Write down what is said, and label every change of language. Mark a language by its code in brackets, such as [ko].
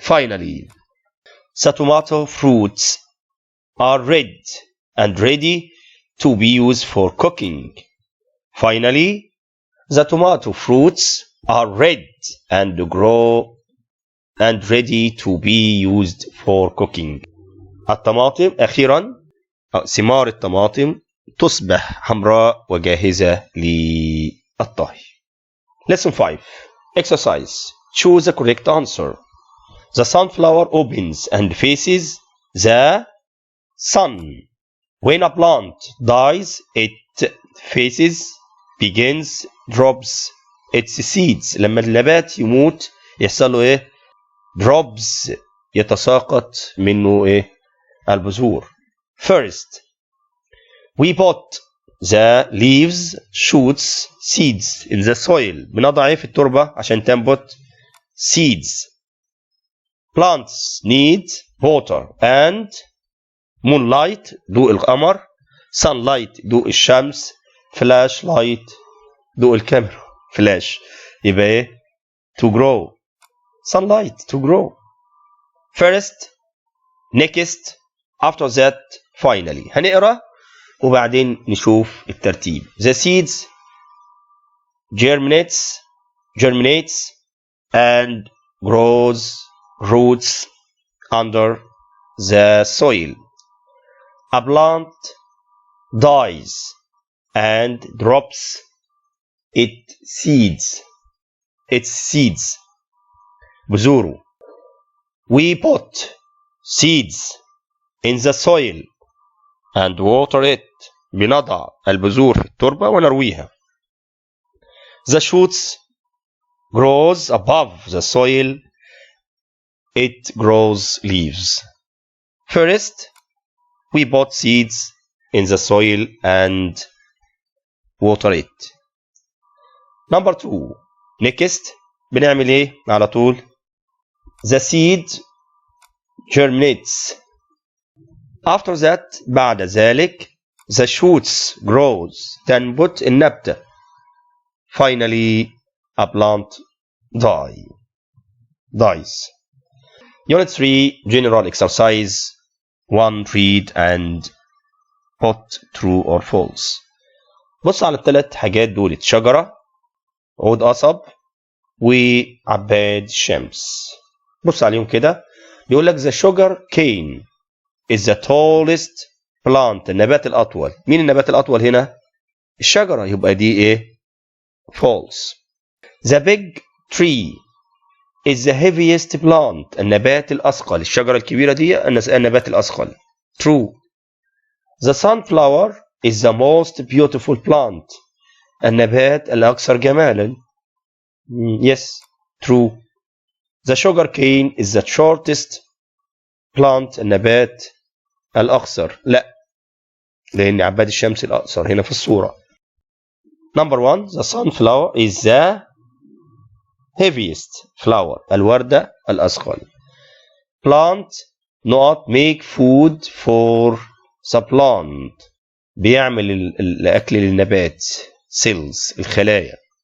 [en] Finally, the tomato fruits are red and ready to be used for cooking. Finally, the tomato fruits are red and grow and ready to be used for cooking. [ar] الطماطم أخيرا ثمار الطماطم تصبح حمراء وجاهزة للطهي. [en] Lesson 5. Exercise. Choose the correct answer. The sunflower opens and faces the sun. When a plant dies, it faces, begins, drops its seeds. [ar] لما النبات يموت يحصل له [en] drops [ar] يتساقط منه البذور. [en] First, we put the leaves, shoots, seeds in the soil. [ar] بنضع في التربة عشان تنبت seeds. [en] Plants need water and moonlight [ar] ضوء القمر, [en] sunlight [ar] ضوء الشمس, [en] flashlight [ar] ضوء الكاميرا, [en] flash يبقى to grow, sunlight to grow. First, next, after that, finally. [ar] هنقرأ وبعدين نشوف الترتيب. [en] The seeds germinates and grows roots under the soil. A plant dies and drops its seeds. [ar] بذوره. [en] We put seeds in the soil and water it. [ar] بنضع البذور في التربة ونرويها. [en] The shoots grows above the soil. It grows leaves. First, we put seeds in the soil and water it. Number 2. Next, [ar] بنعمل ايه على طول؟ [en] The seed germinates. After that, [ar] بعد ذلك, [en] the shoots grows. [ar] تنبت النبتة. [en] Finally, a plant dies. Unit 3, general exercise. 1, read and put true or false. [ar] بص على الثلاث حاجات دول: شجرة، عود قصب، وعباد شمس. بص عليهم كده. بيقول لك [en] the sugar cane is the tallest plant. [ar] النبات الأطول. مين النبات الأطول هنا؟ الشجرة. يبقى دي إيه؟ false. [en] The big tree is the heaviest plant. [ar] النبات الأثقل. الشجرة الكبيرة دي النبات الأثقل. [en] true. The sunflower is the most beautiful plant. [ar] النبات الأكثر جمالا. [en] yes, true. The sugar cane is the shortest plant. [ar] النبات الأقصر. لا، لأن عباد الشمس الأقصر هنا في الصورة. [en] Number 1. The sunflower is the heaviest flower. [ar] الوردة الأثقل. [en] Plant not make food for the plant. [ar] بيعمل الأكل للنبات. cells الخلايا.